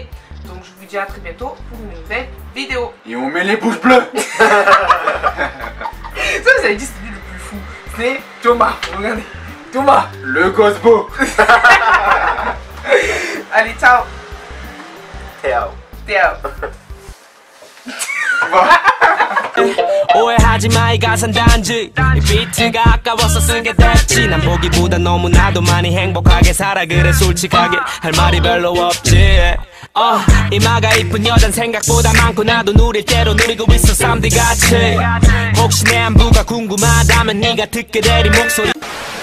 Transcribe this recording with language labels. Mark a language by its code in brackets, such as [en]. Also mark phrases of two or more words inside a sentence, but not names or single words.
[fr] Donc je vous dis à très bientôt pour une nouvelle vidéo. Et on met les pouces bleus. Ça vous avez dit c'est lui le plus fou. C'est Thomas. Regardez. Thomas. Le gosse beau. Allez ciao. Ciao. Ciao. [ko] 오해하지 마 이 가사는 단지 이 비트가 아까워서 쓰게 됐지 난 보기보다 너무나도 많이 행복하게 살아 그래 솔직하게 할 말이 별로 없지 이마가 이쁜 여잔 생각보다 많고 나도 누릴 대로 누리고 있어 쌈디같이 혹시 내 안부가 궁금하다면 네가 듣게 될 이 목소리